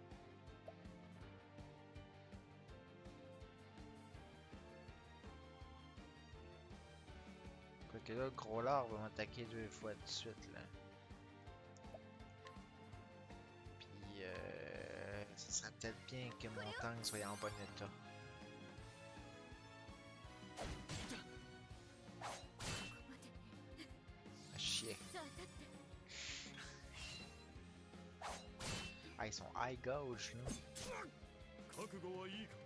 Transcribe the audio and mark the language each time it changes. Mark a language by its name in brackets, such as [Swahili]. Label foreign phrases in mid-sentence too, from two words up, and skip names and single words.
[French] Quoique là, le gros lard va m'attaquer 2 fois de suite là. Puis ça serait peut-être bien que mon tank soit en bon état. [Japanese] ここまで [French] Ah, chier. [Japanese] さあ立って [French] Ah, ils sont [English] high gauge [French] là. [Japanese] 覚悟はいいか